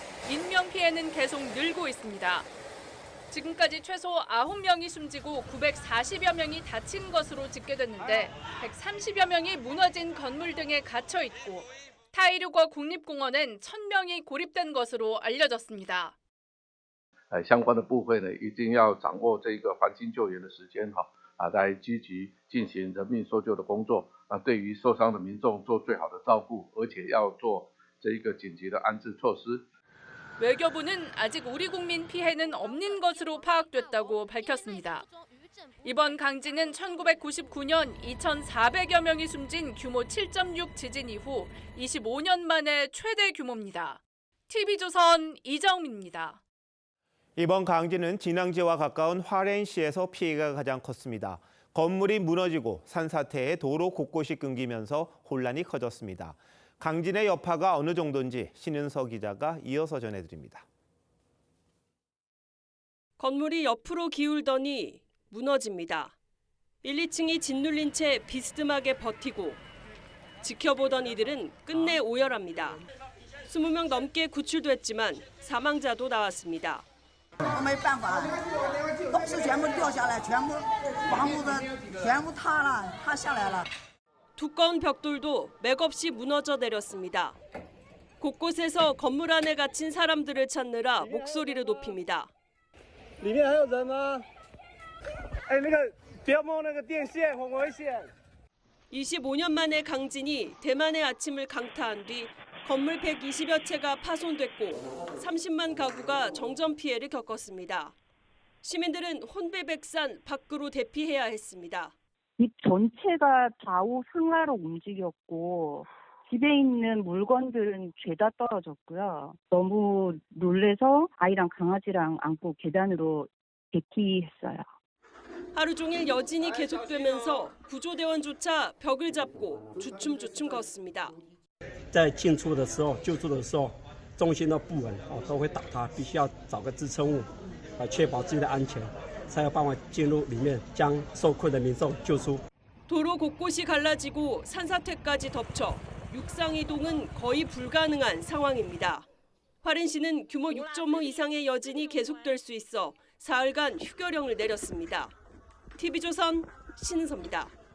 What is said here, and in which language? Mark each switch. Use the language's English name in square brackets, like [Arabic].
[Korean] 인명피해는 계속 늘고 있습니다. 지금까지 최소 9명이 숨지고 940여 명이 다친 것으로 집계됐는데 130여 명이 무너진 건물 등에 갇혀 있고 타이르거 국립공원엔 1000명이 고립된 것으로 알려졌습니다. [Chinese] 相关的部分呢，一定要掌握这个黄金救援的时间来积极进行人命搜救的工作对于受伤的民众做最好的照顾，而且要做这一个紧急的安置措施。 [Korean] 외교부는 아직 우리 국민 피해는 없는 것으로 파악됐다고 밝혔습니다. 이번 강진은 1999년 2,400여 명이 숨진 규모 7.6 지진 이후 25년 만에 최대 규모입니다. TV조선 이정민입니다. 이번 강진은 진앙지와 가까운 화롄시에서 피해가 가장 컸습니다. 건물이 무너지고 산사태에 도로 곳곳이 끊기면서 혼란이 커졌습니다. 강진의 여파가 어느 정도인지 신은서 기자가 이어서 전해드립니다. 건물이 옆으로 기울더니 무너집니다. 1, 2층이 짓눌린 채 비스듬하게 버티고 지켜보던 이들은 끝내 오열합니다. 20명 넘게 구출됐지만 사망자도 나왔습니다. [Chinese] 没办法，东西全部掉下来，全部房屋的全部塌下来了。 [Korean] 두꺼운 벽돌도 맥없이 무너져 내렸습니다. 곳곳에서 건물 안에 갇힌 사람들을 찾느라 목소리를 높입니다. [Chinese] 里面还有人吗？哎，不要摸那个电线，很危险。 [Korean] 25년 만에 강진이 대만의 아침을 강타한 뒤 건물 120여 채가 파손됐고 30만 가구가 정전 피해를 겪었습니다. 시민들은 혼배백산 밖으로 대피해야 했습니다. 집 전체가 좌우 승하로 움직였고 집에 있는 물건들은 죄다 떨어졌고요. 너무 놀래서 아이랑 강아지랑 안고 계단으로 대피했어요. 하루 종일 여진이 계속되면서 구조대원조차 벽을 잡고 주춤주춤 걷습니다. [Chinese] 在进出的时候、救助的时候，中心都不稳都会倒塌，必须要找个支撑物确保自己的安全。才有办法进入里面将受困的民众救出。 [Korean] 도로 곳곳이 갈라지고 산사태까지 덮쳐 육상 이동은 거의 불가능한 상황입니다. 화롄시는 규모 6.5 이상의 여진이 계속될 수 있어 사흘간 휴교령을 내렸습니다. TV조선 신은서입니다.